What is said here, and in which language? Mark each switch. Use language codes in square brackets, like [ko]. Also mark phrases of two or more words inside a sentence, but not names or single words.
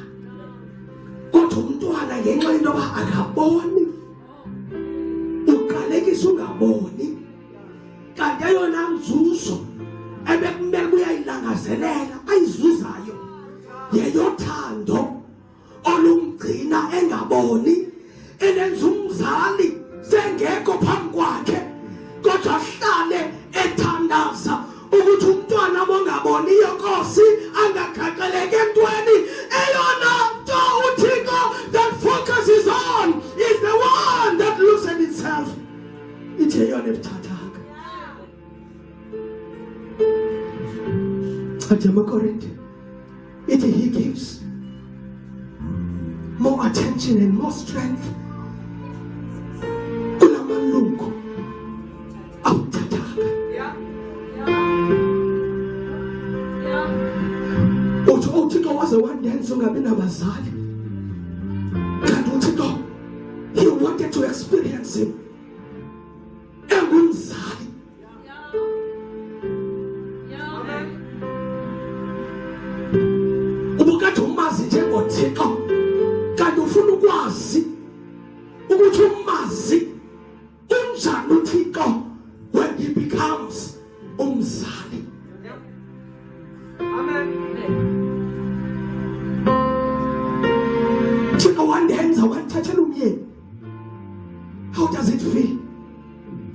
[xh] Kodwa umntwana ngenxa yento yoba akaboni uqalekisa ungaboni kanti eyona nzuzo ebekumele uyayilangazelela ayizuzayo yeyothando olumgcina engaboni elenza umzali sengekho phambi kwakhe kodwa ahlale ethandaza ukuthi umntwana ongaboniyo Nkosi angakhaxeleki entweni. Eyona nto uThixo [en] that focuses on is the one that looks at itself. [xh] Ithi eyona ebuthathaka. Athi amaKorinte ithi [en] he gives more attention and more strength [xh] kulamalungu awuthathaka. uThixo waze wandenza ungabi nabazali kanti uThixo [en] he wanted to experience him [xh] engumzali. Ubukade umazi njengoThixo kanti ufuna ukwazi ukuthi umazi unjani uThixo [en] when he becomes [xh] umzali. Amen. Thixo wandenza wanthathela umyeni. [en] How does it feel